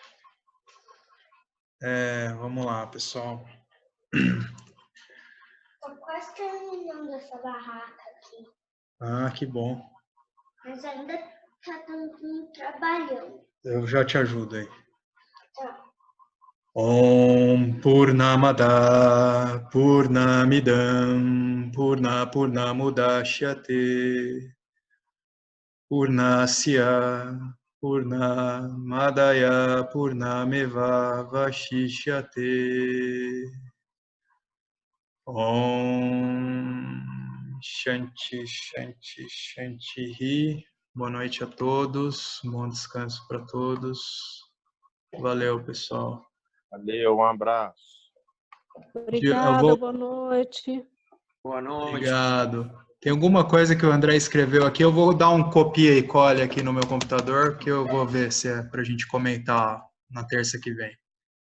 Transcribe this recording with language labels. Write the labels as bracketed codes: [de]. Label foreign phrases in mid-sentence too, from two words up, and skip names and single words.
[pt] Vamos lá, pessoal. Estou quase terminando essa barraca aqui. Ah, que bom. Mas ainda está trabalhando. Eu já te ajudo aí. Tá. [sa] ॐ पूर्णमदः पूर्णमिदं पूर्णमुदच्यते पूर्णस्य पूर्णमादाय पूर्णमेव अवशिष्यते. ॐ शान्तिः शान्तिः शान्तिः. [pt] Boa noite a todos, bom descanso para todos. Valeu, pessoal. Valeu, um abraço. Obrigada, boa noite. Boa noite. Obrigado. Tem alguma coisa que o André escreveu aqui, eu vou dar um copia e colhe aqui no meu computador, que eu vou ver se é para a gente comentar na terça que vem.